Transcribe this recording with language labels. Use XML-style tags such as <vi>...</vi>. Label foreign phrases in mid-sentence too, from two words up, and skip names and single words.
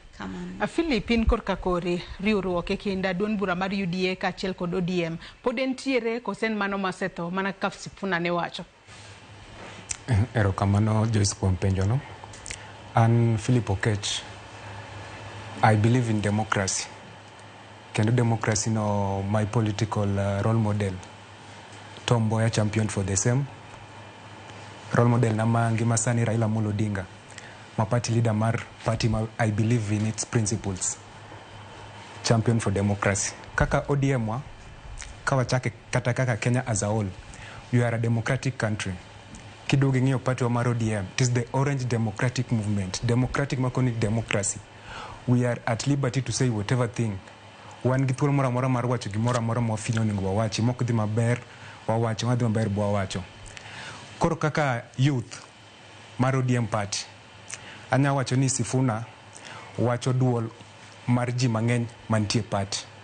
<luo>Philippine Korkakori riuruok e kinda duond bura mar UDA kaachiel kod ODM pod entiere kosen mano masetho mana kaka Sifuna ne wacho. Erokamano Joyce kuom penjono. An Philip Oketch.</luo> <en>I believe in democracy.</en> <luo>Kendo democracy no</luo> <en>my political role model. Tom Mboya champion for the same. Role model</en> <luo>nama ngima sani Raila Amolo Odinga.</luo> <en>My party leader mar party I believe in its principles. Champion for democracy.</en> <luo>Kaka ODM wa kawachake kata kaka Kenya</luo> <en>as a whole. We are a democratic country.</en> <luo>Kidogo ng'iyo party wa mar ODM.</luo> <en>It is the Orange Democratic Movement. Democratic makoni democracy. We are at liberty to say whatever thing.</en> <luo>Wan gi thuolo moro amora mar wacho gimoro amora ma wafinyo onego wawachi. Mok dhi maber wawacho, madhi maber bo wawacho. Koro kaka youth mar ODM party. Anya wacho ni Sifuna wacho duol mar ji mang'eny mantie party.</luo>